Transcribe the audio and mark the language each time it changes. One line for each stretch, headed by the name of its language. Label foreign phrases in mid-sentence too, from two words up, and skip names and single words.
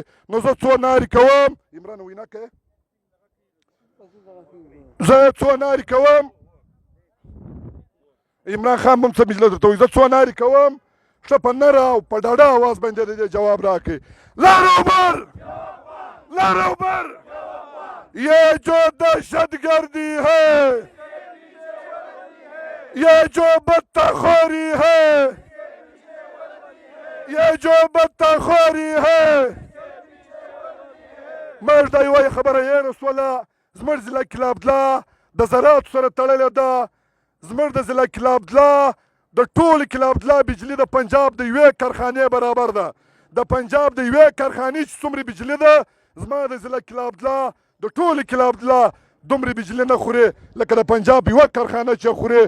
Pashto: نو زه څو نارې کوم، عمران وینا کوې، زه څو نارې کوم، عمران خان هم څه مجله درته وایي، زه څو نارې کوم، ښه په نره او په ډاډه اواز باندې د دې جواب راکړئ. لر او بر
Urdu: یہ جو دہشت گردی ہے، یہ جو بدتخوری ہے، یہ جو بدتخوری ہے.
Pashto: موږ دا یوه خبره یې رسوله، زموږ ضلع کلي عبدالله د زراعتو سره تړلې ده. زموږ د ضلع کلي عبدالله د ټولې کلي عبدالله بجلي د پنجاب د یوې کارخانې برابر ده. د پنجاب د یوې کارخانې چې څومره بجلي ده، زما د ضلع کلي عبدالله د ټولې کلي عبدالله دومره بجلي نه خوري لکه د پنجاب یوه کارخانه چې خوري.